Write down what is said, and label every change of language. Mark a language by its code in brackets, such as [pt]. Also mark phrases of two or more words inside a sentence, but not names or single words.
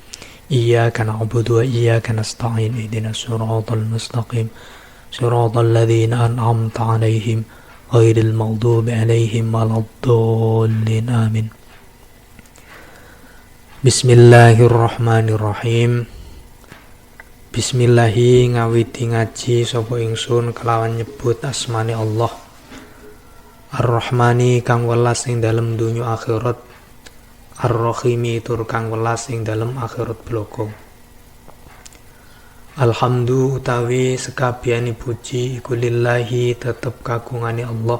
[ar] إياك نعبد وإياك نستعين اهدنا الصراط المستقيم. صراط الذين أنعمت عليهم غير المغضوب عليهم ولا الضالين. آمين. بسم الله الرحمن الرحيم. [jv] Bismillahi ngawiti ngaji sapa ingsun kelawan nyebut asmane Allah. Ar-Rahmani kang welas ing dalem donya akhirat, Ar-Rahimi tur kang welas ing dalem akhirat bloko. Alhamdu utawi sekabiani puji iku lillahi tetep kagungane Allah.